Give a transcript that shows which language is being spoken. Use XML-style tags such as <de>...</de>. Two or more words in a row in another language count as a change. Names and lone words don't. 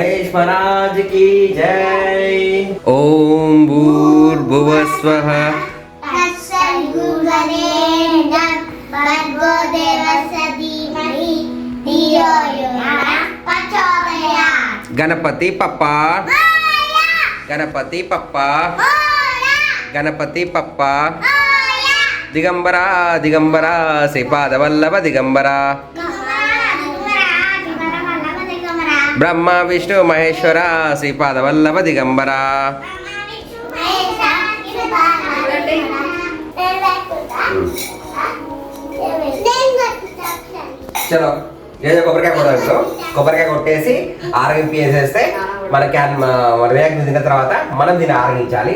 <hi>गणेश महाराज की जय।</hi> <sa>ओम भूर्भुवस्वः</sa> <mr>गणपति पप्पा गणपति पप्पा गणपति पप्पा दिगंबरा दिगंबरा श्रीपाद वल्लभ दिगंबरा ब्रह्मा विष्णु महेश्वरा श्रीपाद वल्लभ दिगंबरा।</mr> <te>చలో ఏదో కొబ్బరికాయ కొడతాం. కొబ్బరికాయ కొట్టేసి ఆరగింపి వేసేస్తే మన క్యాన్ మన వినాయకుని తిన్న తర్వాత మనం దీన్ని ఆరగించాలి.</te>